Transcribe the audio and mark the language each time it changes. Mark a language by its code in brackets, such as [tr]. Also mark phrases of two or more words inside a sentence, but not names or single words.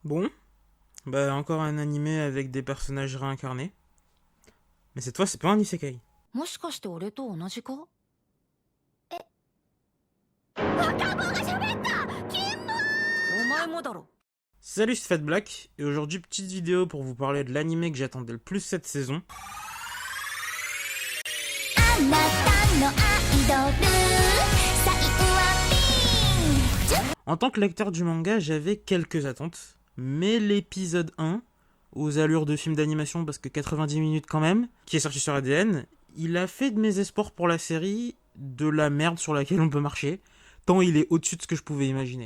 [fr] Bon, bah encore un animé avec des personnages réincarnés. Mais cette fois, c'est pas un isekai. [ja] もしかして俺と同じか？お前もだろ。 [fr] Salut, c'est Fat Black, et aujourd'hui, petite vidéo pour vous parler de l'animé que j'attendais le plus cette saison. En tant que lecteur du manga, j'avais quelques attentes, mais l'épisode 1, aux allures de film d'animation parce que 90 minutes quand même, qui est sorti sur ADN, il a fait de mes espoirs pour la série de la merde sur laquelle on peut marcher, tant il est au-dessus de ce que je pouvais imaginer.